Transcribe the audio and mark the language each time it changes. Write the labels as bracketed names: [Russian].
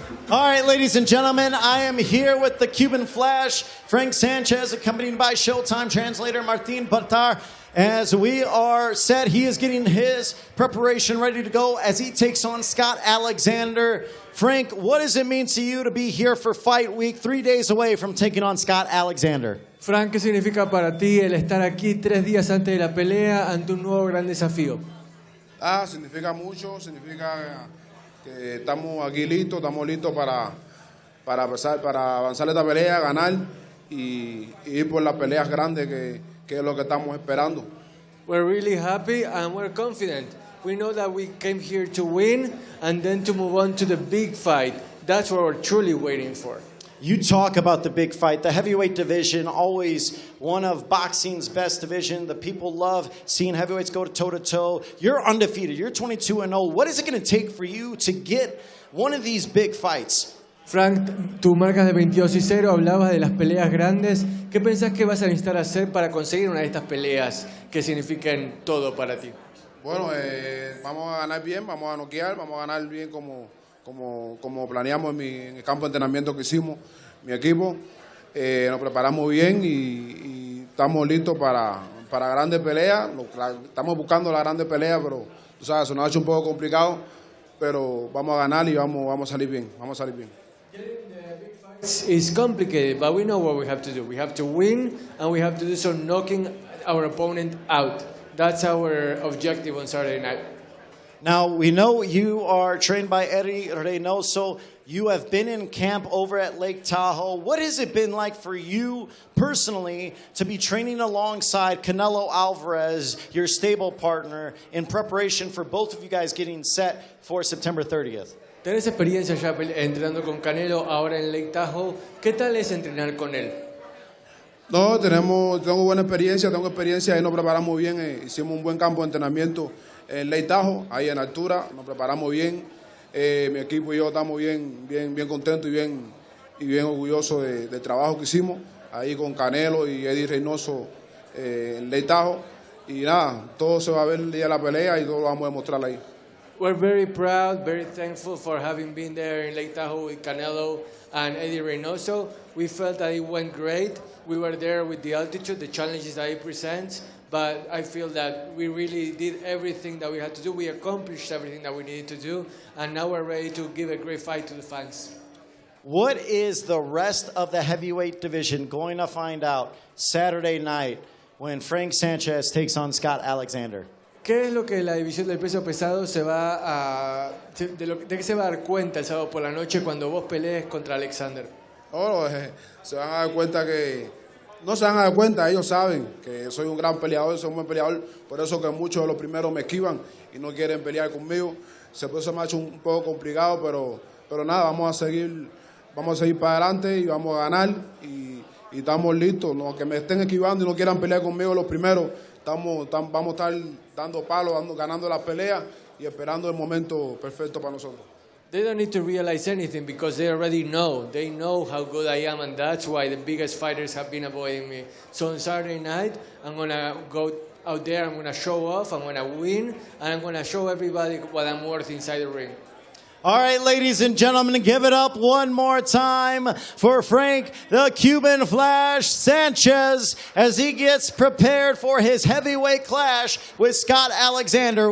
[English] All right, ladies and gentlemen, I am here with the Cuban Flash, Frank Sanchez, accompanied by Showtime translator Martin Bartar. As we are set, he is getting his preparation ready to go as he takes on Scott Alexander. Frank, what does it mean to you to be here for Fight Week, 3 days away from taking on Scott Alexander? [Spanish] Frank, ¿qué significa para ti el estar aquí 3 días antes de la pelea ante un nuevo gran desafío? Significa mucho, significa que estamos aquí listos, para avanzar esta pelea, ganar y ir por las peleas grandes que es lo que estamos esperando. [English] We're really happy and we're confident. We know that we came here to win and then to move on to the big fight. That's what we're truly waiting for. You talk about the big fight, the heavyweight division, always one of boxing's best division. The people love seeing heavyweights go toe-to-toe. You're undefeated. You're 22-0. What is it going to take for you to get one of these big fights? [Spanish] Frank, tú marcas de 22-0, hablabas de las peleas grandes. ¿Qué pensás que vas a necesitar hacer para conseguir una de estas peleas que significan todo para ti? Bueno, vamos a ganar bien, vamos a noquear, vamos a ganar bien como planeamos en el campo de entrenamiento que hicimos, mi equipo. Nos preparamos bien y estamos listos para grandes peleas. Estamos buscando la grandes peleas, pero tú sabes, se nos ha hecho un poco complicado, pero vamos a ganar y vamos a salir bien, [English] It's complicated, but we know what we have to do. We have to win, and we have to do so knocking our opponent out. That's our objective on Saturday night. Now, we know you are trained by Eddie Reynoso. You have been in camp over at Lake Tahoe. What has it been like for you personally to be training alongside Canelo Alvarez, your stable partner, in preparation for both of you guys getting set for September 30th? [Spanish] ¿Tenés experiencia ya entrenando con Canelo ahora en Lake Tahoe? ¿Qué tal es entrenar con él? No, tengo buena experiencia, ahí nos preparamos bien, hicimos un buen campo de entrenamiento en Lake Tahoe, ahí en altura, nos preparamos bien, mi equipo y yo estamos bien contentos y bien orgullosos del trabajo que hicimos, ahí con Canelo y Eddie Reynoso en Lake Tahoe, y nada, todo se va a ver el día de la pelea y todo lo vamos a demostrar ahí. [English] We're very proud, very thankful for having been there in Lake Tahoe with Canelo and Eddie Reynoso. We felt that it went great. We were there with the altitude, the challenges that he presents, but I feel that we really did everything that we had to do. We accomplished everything that we needed to do, and now we're ready to give a great fight to the fans. What is the rest of the heavyweight division going to find out Saturday night when Frank Sanchez takes on Scott Alexander? [Spanish] ¿Qué es lo que la división del peso pesado de qué se va a dar cuenta el sábado por la noche cuando vos pelees contra Alexander? Se van a dar cuenta no se van a dar cuenta, ellos saben que soy un gran peleador, soy un buen peleador, por eso que muchos de los primeros me esquivan y no quieren pelear conmigo. Se me ha hecho un poco complicado, pero nada, vamos a seguir para adelante y vamos a ganar y estamos listos. No, que me estén esquivando y no quieran pelear conmigo los primeros, vamos a estar dando palos, ganando las peleas y esperando el momento perfecto para nosotros. [English] They don't need to realize anything because they already know. They know how good I am, and that's why the biggest fighters have been avoiding me. So on Saturday night, I'm going to go out there, I'm going to show off, I'm going to win, and I'm going to show everybody what I'm worth inside the ring. All right, ladies and gentlemen, give it up one more time for Frank, the Cuban Flash Sanchez, as he gets prepared for his heavyweight clash with Scott Alexander.